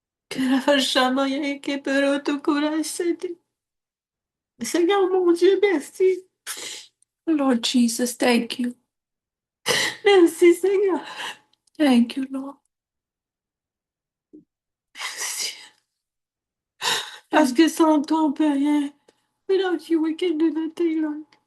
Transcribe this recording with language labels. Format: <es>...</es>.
<fr>Que la fachama ya que pero tu corazón. Seigneur mon Dieu, merci.</fr> <en>Lord Jesus, thank you.</en> <fr>Merci Seigneur.</fr> <en>Thank you, Lord.</en> <fr>Merci. Parce que sans toi, on peut rien.</fr> <en>Without you, we can do nothing, Lord.</en>